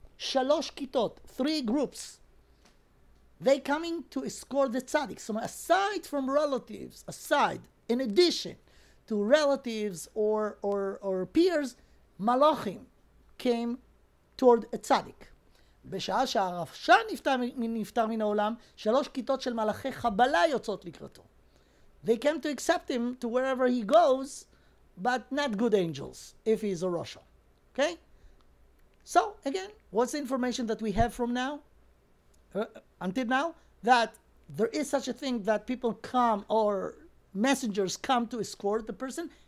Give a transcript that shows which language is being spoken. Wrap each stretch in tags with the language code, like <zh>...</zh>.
<he>3 כיתות,</he> <en>3 groups. They coming to escort the tzaddik. So aside from relatives, in addition to relatives or peers, malachim came toward a tzaddik.</en> <he>בשעה שהרשע נפטר מן העולם, 3 כיתות של מלאכי חבלה יוצאות לקראתו.</he> <en>They came to accept him to wherever he goes, but not good angels, if he is a Rasha. Okay? So, again, what's the information that we have from now? Until now? That there is such a thing that people come, or messengers come to escort the person.</en>